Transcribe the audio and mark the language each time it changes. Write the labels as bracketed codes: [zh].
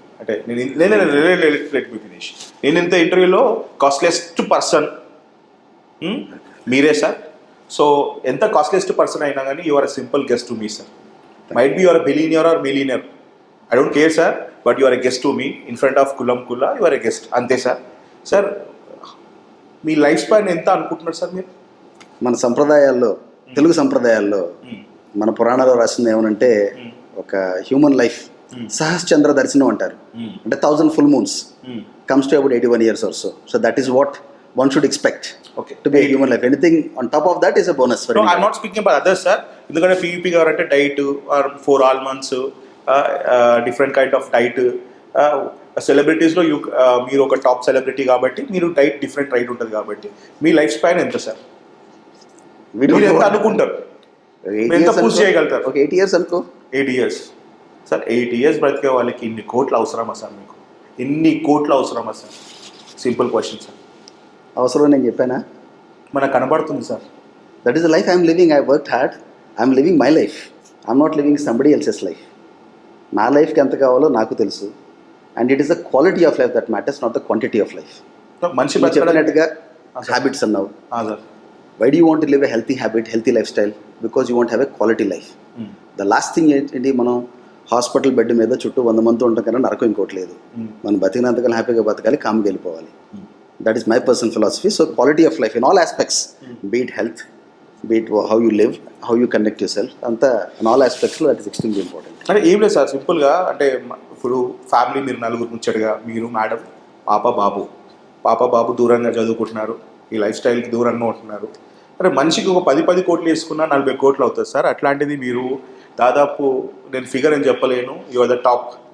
[te] అంటే [en] Let me finish. [te] నేను ఇంత ఇంటర్వ్యూలో కాస్ట్లెస్ట్ పర్సన్ మీరే సార్. [en] so ఎంత costliest person [te] అయినా కానీ [en] You are a simple guest to me sir. Might be you are a billionaire or millionaire. I don't care, sir, but you are a guest to me. In front of Kulam Kulla, you are a guest. [te] Ante, sir. Sir, మీ life span ఎంత అనుకుంటున్నారు sir మీరు? మన సంప్రదాయాల్లో, తెలుగు సంప్రదాయాల్లో మన పురాణాల్లో రాసింది ఏమనంటే ఒక human life సహస్చంద్ర దర్శనం అంటారు. [en] అంటే 1000 full moons comes to about 81 years or so. So that is what one should expect to be a human life. Anything on top of that is a bonus for I'm not speaking about others, sir. [te] ఎందుకంటే PVP గారు అంటే diet are 4 almonds, different kind of diet. సెలబ్రిటీస్లో మీరు ఒక top celebrity కాబట్టి మీరు diet different diet ఉంటుంది కాబట్టి మీ life span ఎంత సార్? మీరు ఎంత అనుకుంటారు? ఎంత పూర్తి చేయగలుగుతారు? ఒక 8 years అనుకో. [en] 8 years sir. [te] 8 years బ్రతికే వాళ్ళకి ఇన్ని కోట్లు అవసరమా సార్? మీకు ఇన్ని కోట్లు అవసరమా సార్? Simple question sir. అవసరం నేను చెప్పానా? మనకు కనబడుతుంది sir. [en] That is the life I'm living. I worked hard. I'm living my life. I'm not living somebody else's life. [te] నా లైఫ్కి ఎంత కావాలో నాకు తెలుసు. [en] And it is the quality of life that matters, not the quantity of life. [te] మనిషి చెప్పినట్టుగా habits అన్నావు. [en] Why do you want to live a healthy habit, healthy lifestyle? Because you want have a quality life. The last thing [te] ఏంటి, మనం hospital bed మీద చుట్టూ 100 మందితో ఉంటాం కన్నా నరకం ఇంకోటి లేదు. మనం బతికినంతకాలం హ్యాపీగా బతకాలి, కామ్గా వెళ్ళిపోవాలి. [en] That is my personal philosophy. So quality of life in all aspects, be it health, be it how you live, how you conduct yourself, anta in all aspects that is extremely important. [te] అంటే ఏం లేదు sir, సింపుల్గా అంటే ఇప్పుడు family మీరు నలుగురు ముచ్చటగా, మీరు మేడం, పాప బాబు దూరంగా చదువుకుంటున్నారు, ఈ లైఫ్ స్టైల్కి దూరంగా ఉంటున్నారు. అంటే మనిషికి ఒక 10 కోట్లు వేసుకున్నా 40 కోట్లు అవుతుంది సార్. అట్లాంటిది మీరు దాదాపు, నేను ఫిగర్ అని చెప్పలేను, [en] You are the top.